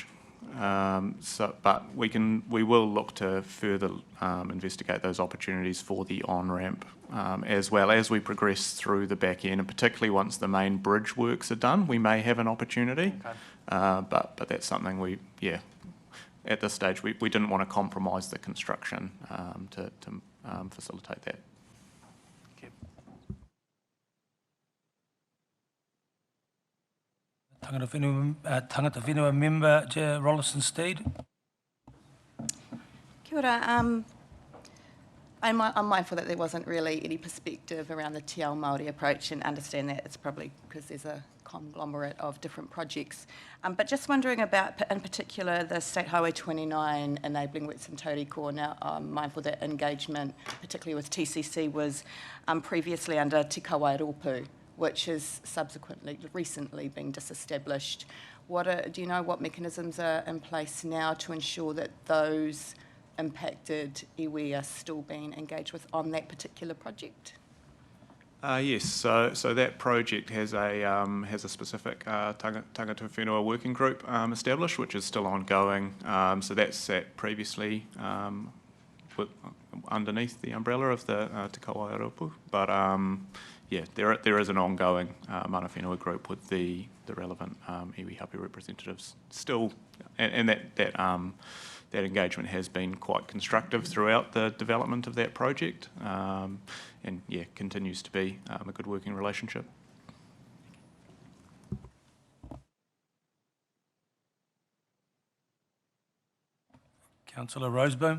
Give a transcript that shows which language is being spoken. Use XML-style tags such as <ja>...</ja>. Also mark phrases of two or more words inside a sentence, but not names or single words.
<en>But we will look to further investigate those opportunities for the on-ramp as well as we progress through the back end, and particularly once the main bridge works are done, we may have an opportunity. Okay. But that's something at this stage we didn't want to compromise the construction to facilitate that.</en> <mi>Tangata whenua</mi> <en>member, Rolleston Steed.</en> <mi>Kia ora.</mi> <en>I'm mindful that there wasn't really any perspective around the</en> <mi>Te Ao Māori</mi> <en>approach, and understand that it's probably because there's a conglomerate of different projects. But just wondering about, in particular, the State Highway 29 enabling works in Tauriko. Now, I'm mindful that engagement, particularly with TCC, was previously under Te Kawairopu, which has recently been disestablished. Do you know what mechanisms are in place now to ensure that those impacted iwi are still being engaged with on that particular project? Yes, so that project has a specific</en> <mi>tangata whenua</mi> <en>working group established, which is still ongoing. So that's sat previously underneath the umbrella of the Te Kawairapu. But yeah, there is an ongoing</en> <mi>mana whenua</mi> <en>group with the relevant</en> <mi>iwi hapu</mi> <en>representatives still, and that engagement has been quite constructive throughout the development of that project, and yeah, continues to be a good working relationship. Councillor Roseboom.</en>